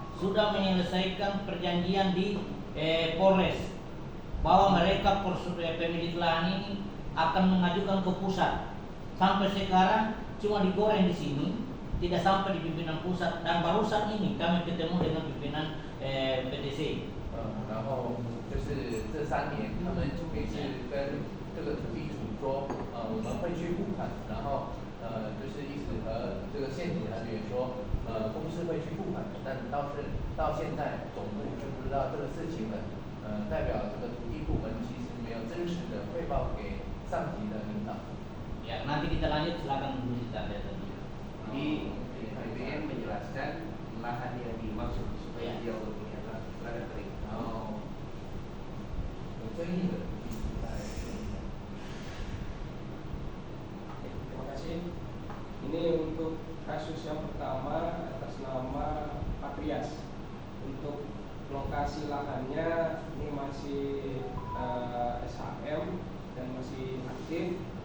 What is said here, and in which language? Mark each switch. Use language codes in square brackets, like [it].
[id] Sudah menyelesaikan perjanjian di Polres bahwa mereka pemilik lahan ini akan mengajukan ke pusat. Sampai sekarang cuma digoreng di sini, tidak sampai di pimpinan pusat. Dan barusan ini kami ketemu dengan pimpinan PTC. [zh] 然后就是这3年，他们每次跟这个土地主说，我们会去付款，然后就是一直和这个县警人员说，公司会去付款，但到现在总部就不知道这个事情了，代表这个土地部门其实没有真实的汇报给上级的领导。 [id] Ya, nanti kita lanjut, silakan dulu kita lihat tadi. Jadi BPN menjelaskan lahan yang dimaksud supaya dia punya lahan kering. [zh] 然后有争议的土地在这里。 [id] Terima kasih. Ini untuk kasus yang pertama atas nama Patrias. Untuk lokasi lahannya ini masih SHM dan masih aktif.